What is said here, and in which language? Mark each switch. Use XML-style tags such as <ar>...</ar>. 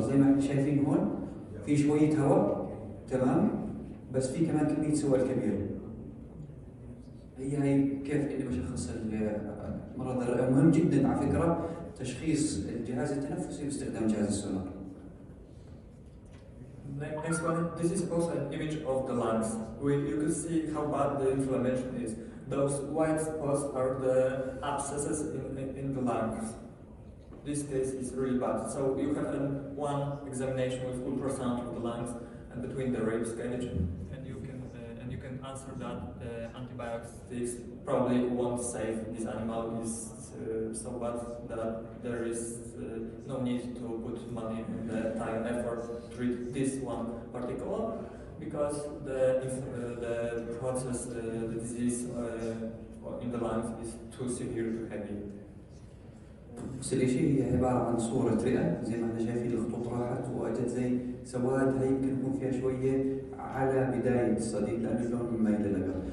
<ar>زي ما احنا شايفين هون في شوية هواء، تمام، بس في كمان كمية سوائل كبيرة. هي كيف اني بشخص مرض الرئة. مهم جدا على فكرة تشخيص الجهاز التنفسي باستخدام جهاز السونار.</ar> <en>Next one, this is also an image of the lungs. You can see how bad the inflammation is. Those white spots are the abscesses in the lungs. This case is really bad. So you have one examination with ultrasound of the lungs and between the ribs cage, and you can answer that antibiotics probably won't save this animal. Is so bad that there is no need to put money and the time effort to treat this one particular, because the process, the disease in the lungs is too severe, too heavy.</en> <ar>بس الشيء هي عبارة عن صورة رئة، زي ما احنا شايفين الخطوط راحت وأجت زي سواد. هي يمكن يكون فيها شوية على بداية الصديد لأن اللون مايل للأبيض.</ar>